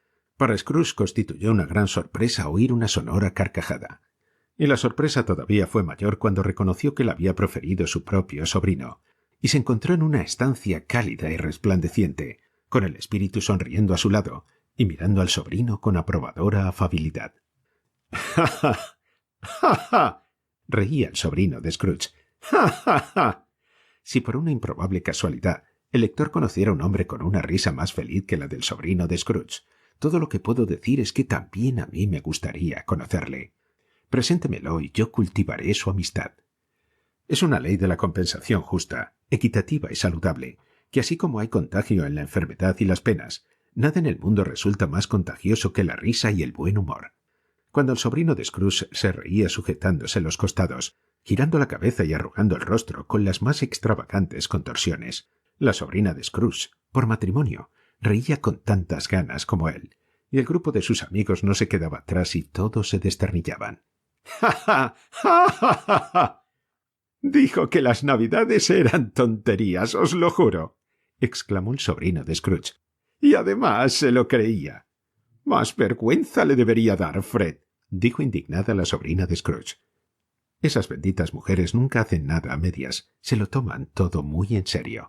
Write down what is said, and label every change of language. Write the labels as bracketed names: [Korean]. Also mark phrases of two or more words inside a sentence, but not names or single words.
[Spanish] Para Scrooge constituyó una gran sorpresa oír una sonora carcajada. Y la sorpresa todavía fue mayor cuando reconoció que la había proferido su propio sobrino, y se encontró en una estancia cálida y resplandeciente, con el espíritu sonriendo a su lado y mirando al sobrino con aprobadora afabilidad. ¡Ja, ja! ¡Ja, ja! Reía el sobrino de Scrooge. ¡Ja, ja, ja! Si por una improbable casualidad el lector conociera a un hombre con una risa más feliz que la del sobrino de Scrooge, todo lo que puedo decir es que también a mí me gustaría conocerle. Preséntemelo y yo cultivaré su amistad. Es una ley de la compensación justa, equitativa y saludable, que así como hay contagio en la enfermedad y las penas, nada en el mundo resulta más contagioso que la risa y el buen humor. Cuando el sobrino de Scrooge se reía sujetándose los costados, girando la cabeza y arrugando el rostro con las más extravagantes contorsiones, la sobrina de Scrooge, por matrimonio, reía con tantas ganas como él, y el grupo de sus amigos no se quedaba atrás y todos se desternillaban. ¡Ja, ja! ¡Ja, ja, ja, ja! Dijo que las navidades eran tonterías, os lo juro, exclamó el sobrino de Scrooge. Y además se lo creía. Más vergüenza le debería dar, Fred, dijo indignada la sobrina de Scrooge. Esas benditas mujeres nunca hacen nada a medias, se lo toman todo muy en serio.